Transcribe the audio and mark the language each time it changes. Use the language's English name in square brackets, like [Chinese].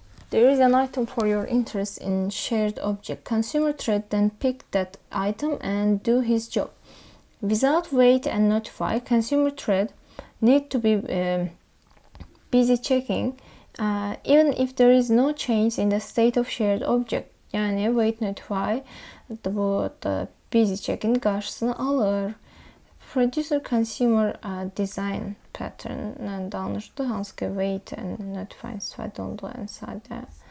[English] There is an item for your interest in shared object. Consumer thread then pick that item and do his job. Without wait and notify, consumer thread need to be busy checking even if there is no change in the state of shared object. [Azerbaijani] Yani wait notify bu da busy checking qarşısını alır. Producer consumer design pattern danışdı. Hansı ki wait and notify istifadə olunduğu ən sadədir.